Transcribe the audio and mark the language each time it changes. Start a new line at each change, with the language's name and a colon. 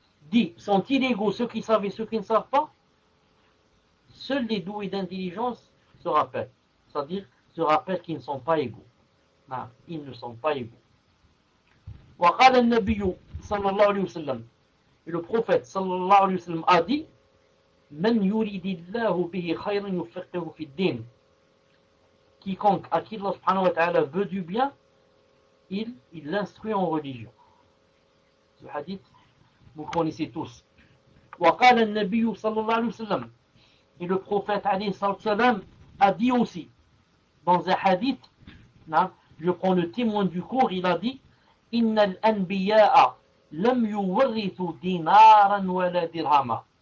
French: Dit, sont-ils égaux ceux qui savent et ceux qui ne savent pas? seuls les doués d'intelligence se rappellent. C'est-à-dire se rappellent qu'ils ne sont pas égaux. Non, ils ne sont pas égaux.
Arabic: وقال النبي صلى الله عليه وسلم
French: le prophète
Arabic: صلى الله عليه وسلم
French: a dit
Arabic: من يريد الله به خيرا يفقهه في الدين.
French: Quiconque à qui Allah subhanahu wa ta'ala veut du bien, il l'instruit en religion. Ce hadith, vous le connaissez tous.
Arabic: وقال النبي صلى الله عليه وسلم
French: et le prophète
Arabic: عليه الصلاة والسلام
French: a dit aussi dans un hadith, non, je prends le témoin du cours, il a dit
Arabic: إن الأنبياء لم يورثوا دينارا ولا درهما.